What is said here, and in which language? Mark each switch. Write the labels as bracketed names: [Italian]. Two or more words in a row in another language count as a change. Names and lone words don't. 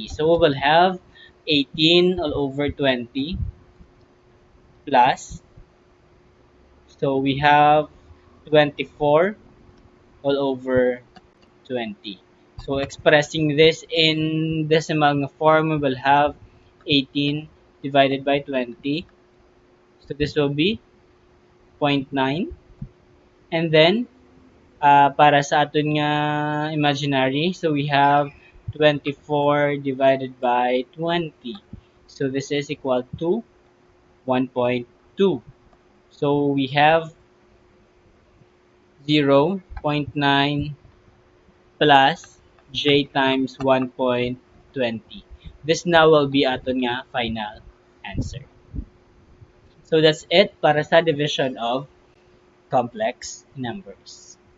[English] So we will have 18 all over 20 plus, so we have 24 all over 20. So expressing this in decimal form, we will have 18 divided by 20. So this will be zero point 0.9. And then, [Hiligaynon] para sa aton nga [English] imaginary, so we have 24 divided by 20. So this is equal to 1.2. So we have 0.9 plus j times 1.20. This now will be [Hiligaynon] aton nga [English] final answer. So that's it [Hiligaynon] para sa [English] division of complex numbers.